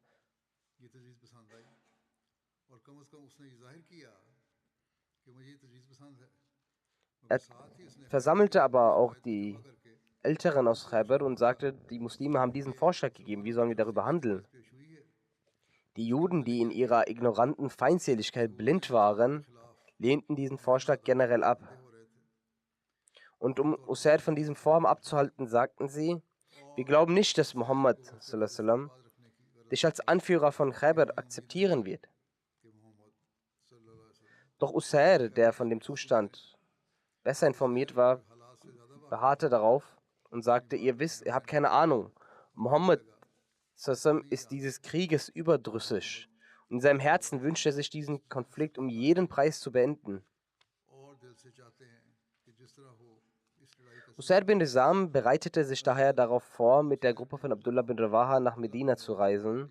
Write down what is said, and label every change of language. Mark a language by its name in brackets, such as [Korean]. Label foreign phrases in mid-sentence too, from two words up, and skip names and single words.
[German] Er versammelte aber auch die Älteren aus Khaybar und sagte, die Muslime haben diesen Vorschlag gegeben, wie sollen wir darüber handeln? Die Juden, die in ihrer ignoranten Feindseligkeit blind waren, lehnten diesen Vorschlag generell ab. Und um Usair von diesem Vorhaben abzuhalten, sagten sie, wir glauben nicht, dass Muhammad [Arabic] صلى الله عليه وسلم [German] dich als Anführer von Khaybar akzeptieren wird. Doch Usair, der von dem Zustand besser informiert war, beharrte darauf und sagte, ihr wisst, ihr habt keine Ahnung. Muhammad [Arabic] صلى الله عليه وسلم [German] ist dieses Krieges überdrüssig. Und in seinem Herzen wünscht er sich diesen Konflikt um jeden Preis zu beenden. Usair bin Rizam bereitete sich daher darauf vor, mit der Gruppe von Abdullah bin Rawaha nach Medina zu reisen.